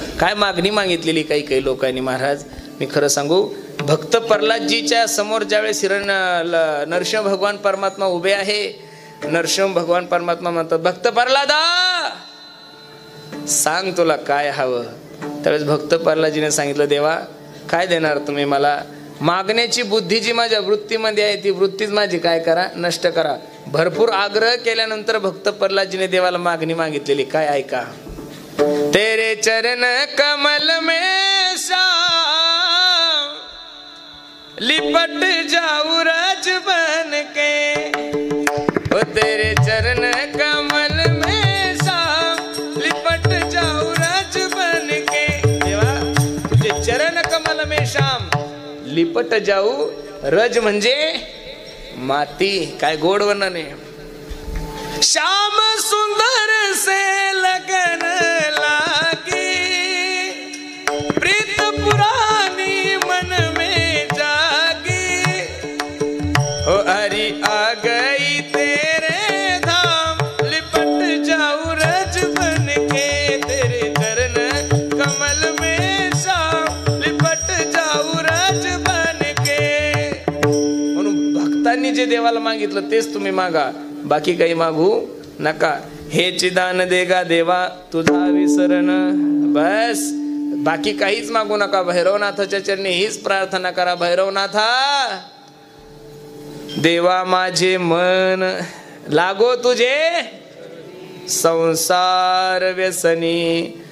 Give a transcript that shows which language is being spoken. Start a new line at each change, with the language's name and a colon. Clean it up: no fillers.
Marathi: काय मागणी मागितलेली काही लोकांनी महाराज, मी खरं सांगू, भक्त प्रल्हादजीच्या समोर ज्यावेळेस नरसिंह भगवान परमात्मा उभे आहे, नरसिंह भगवान परमात्मा म्हणतात, भक्त प्रल्हादा सांग तुला काय हवं. त्यावेळेस भक्त प्रल्हादजीने सांगितलं, देवा काय देणार तुम्ही मला? मागण्याची बुद्धी जी माझ्या वृत्तीमध्ये आहे ती वृत्तीच माझी काय करा, नष्ट करा. भरपूर आग्रह केल्यानंतर भक्त प्रल्हादजीने देवाला मागणी मागितलेली काय ऐका.
Hindi: तेरे चरण कमल में श्याम लिपट जाऊं राज बन के, ओ तेरे चरण कमल में श्याम लिपट जाऊं राज बन के. देवा तुझे चरण कमल में श्याम लिपट जाऊ.
Marathi: रज म्हणजे माती. काय गोड वर्णन आहे.
Hindi: श्याम सुंदर से लगन लागी, प्रीत पुरानी मन में जागी, ओ हरि आ गई तेरे धाम लिपट जाऊ रज बन के, तेरे चरण कमल में श्याम लिपट जाऊ रज बन के.
Marathi: म्हणून भक्तांनी जे देवाला मागितलं तेच तुम्ही मागा, बाकी काही मागू नका. हे चिदान देगा देवा तुझा विसरण, बस बाकी काहीच मागू नका. भैरवनाथाच्या चरणी हीच प्रार्थना करा, भैरवनाथा देवा माझे मन लागो तुझे संसार व्यसनी.